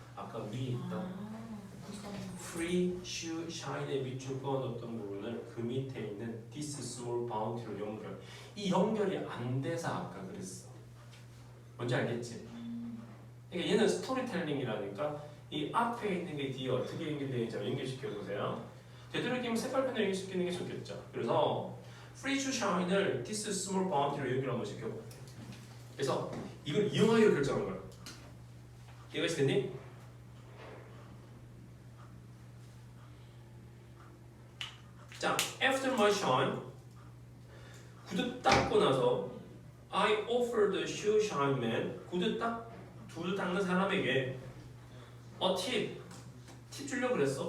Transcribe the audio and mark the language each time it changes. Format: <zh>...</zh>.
<ko>아까 위에 있던</ko> <en>free shoe shine</en> <ko>의 밑줄 그어놓던 부분을 그 밑에 있는</ko> <en>this small bounty</en> <ko>로 연결. 이 연결이 안 돼서 아까 그랬어. 뭔지 알겠지? 그러니까 얘는 스토리텔링이라니까 이 앞에 있는 게 뒤에 어떻게 연결되는지 연결시켜 보세요. 되도록이면 색깔펜을 연결시키는 게 좋겠죠. 그래서</ko> <en>free to shine</en> <ko>을</ko> <en>this small bounty</en> <ko>로 여기를 한번 지켜볼게. 그래서 이걸 이용하기로 결정한 거야. 이해가 됐니? 자,</ko> <en>after my shine</en> <ko>구두 닦고 나서</ko> <en>I offer the shoe shine man</en> <ko>구두 닦는 사람에게 팁 주려고 그랬어.</ko>